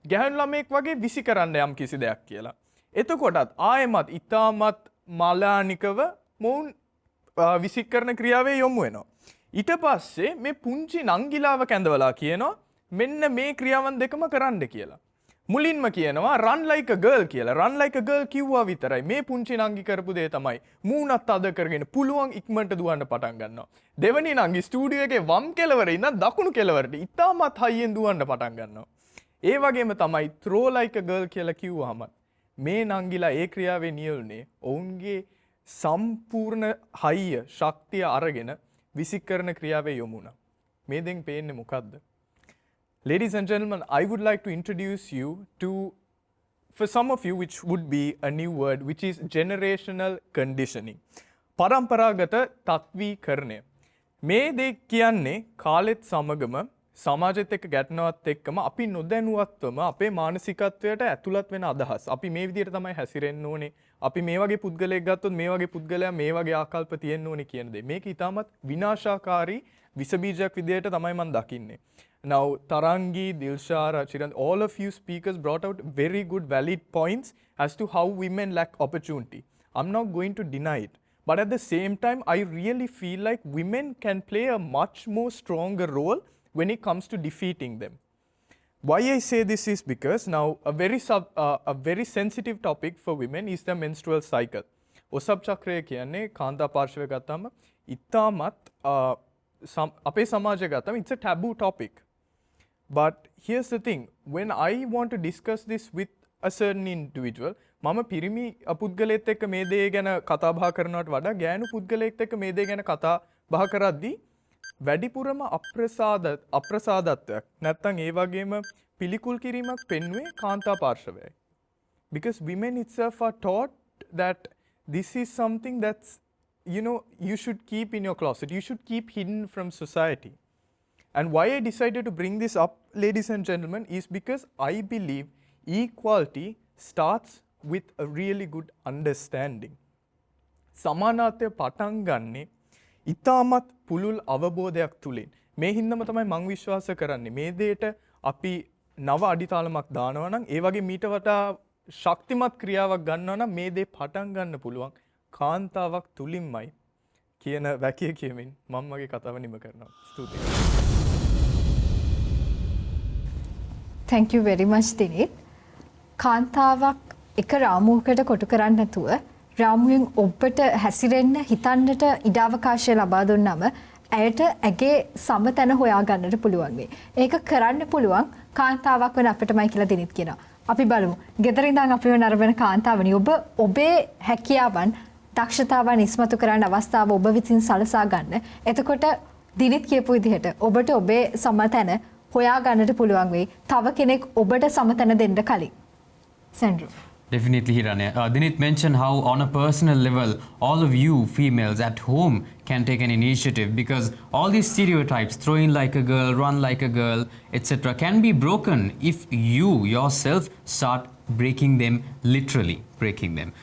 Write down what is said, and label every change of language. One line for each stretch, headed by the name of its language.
Sinhala: ගැහැණු ළමෙක් වගේ විසි කරන්න යම් කිසි දෙයක් කියලා. එතකොටත් ආයෙමත් ඊටමත් මාලානිකව මොවුන් විසි කරන ක්‍රියාවේ යොමු වෙනවා. ඊට පස්සේ මේ පුංචි නංගිලාව කැඳවලා කියනවා මෙන්න මේ ක්‍රියාවන් දෙකම කරන්න කියලා. මුලින්ම කියනවා
English: run like a girl
Sinhala: කියලා. run like a girl කිව්වා විතරයි. මේ පුංචි නංගි කරපු දේ තමයි මූණත් අද කරගෙන පුළුවන් ඉක්මනට දුවන්න පටන් ගන්නවා. දෙවෙනි නංගි ස්ටුඩියෝ එකේ වම් කෙළවරේ ඉඳන් දකුණු කෙළවරට ඉතාමත් හයියෙන් දුවන්න පටන් ගන්නවා. ඒ වගේම තමයි
English: throw like a girl
Sinhala: කියලා කිව්වහම මේ නංගිලා ඒ ක්‍රියාවේ නියුල්නේ ඔවුන්ගේ සම්පූර්ණ හයිය ශක්තිය අරගෙන විසි කරන ක්‍රියාවේ යොමු වුණා. මේ දෙන් පේන්නේ මොකද්ද?
English: Ladies and gentlemen, I would like to introduce you to, for some of you, which would be a new word, which is generational conditioning.
Sinhala: පරම්පරාගත තක්වීකරණය. මේ දේ කියන්නේ කාලෙත් සමගම සමාජෙත් එක්ක ගැටෙනවත් එක්කම අපි නොදැනුවත්වම අපේ මානසිකත්වයට ඇතුළත් වෙන අදහස්. අපි මේ විදිහට තමයි හැසිරෙන්න ඕනේ. අපි මේ වගේ පුද්ගලයෙක් ගත්තොත් මේ වගේ පුද්ගලයා මේ වගේ ආකල්ප තියෙන්න ඕනේ කියන දේ. මේක ඊටමත් විනාශකාරී විස බීජයක් විදිහට තමයි මම දකින්නේ.
English: Now, Tarangi, Dilshara, Chiran, all of you speakers brought out very good valid points as to how women lack opportunity. I'm not going to deny it. But at the same time, I really feel like women can play a much more stronger role when it comes to defeating them. Why I say this is because now a very sensitive topic for women is the menstrual cycle.
Sinhala: ඔසබ් චක්‍රය කියන්නේ කාන්තා පාර්ශවය ගත්තම ඉතාමත් අපේ සමාජය ගත්තම
English: it's a taboo topic. But here's the thing, when I want to discuss this with a certain individual,
Sinhala: මම පිරිමි පුද්ගලයෙක් එක්ක මේ දේ ගැන කතා බහ කරනවට වඩා ගෑනු පුද්ගලයෙක් එක්ක මේ දේ ගැන කතා බහ කරද්දී වැඩිපුරම අප්‍රසාදත්වයක් නැත්තම් ඒ වගේම පිළිකුල් කිරීමක් පෙන්වුවේ කාන්තා පාර්ශවයයි.
English: Because women itself are taught that this is something that's, you should keep in your closet. You should keep hidden from society. And why I decided to bring this up, ladies and gentlemen, is because I believe equality starts with a really good understanding.
Sinhala: සමානත්වය පටන් ගන්නේ ඉතාමත් පුළුල් අවබෝධයක් තුලින්. මේ හින්දාම තමයි මම විශ්වාස කරන්නේ මේ දෙයට අපි නව අඩිතාලමක් දානවා නම් ඒ වගේ මීට වඩා ශක්තිමත් ක්‍රියාවක් ගන්නවා නම් මේ දේ පටන් ගන්න පුළුවන් කාන්තාවක් තුලින්මයි කියන වැකිය කියමින් මම මගේ කතාව නිම කරනවා. ස්තුතියි.
English: Thank you very much Dinit.
Sinhala: කාන්තාවක් එක රාමුවකට කොටු කරන්නේ නැතුව රාමුවෙන් ඔබට හැසිරෙන්න හිතන්නට ඉඩාවකාශය ලබා දුන්නම ඇයට ඇගේ සමතැන හොයා ගන්නට පුළුවන් වෙයි. ඒක කරන්න පුළුවන් කාන්තාවක් වෙන අපිටමයි කියලා දිනිත් කියනවා. අපි බලමු. ගෙදර ඉඳන් අපිව නරඹන කාන්තාවනි ඔබ ඔබේ හැකියාවන් දක්ෂතාවන් ඉස්මතු කරන්න අවස්ථාව ඔබ විසින් සලසා ගන්න. එතකොට දිනිත් කියපු විදිහට ඔබට ඔබේ සමතැන හොයා ගන්නට පුළුවන් වෙයි. තව කෙනෙක් ඔබට සමතැන දෙන්න කලින්. Sandro.
English: Definitely, Hiranya. Dinit mentioned how, on a personal level, all of you females at home can take an initiative because all these stereotypes, throwing like a girl, run like a girl, etc., can be broken if you yourself start breaking them, literally breaking them.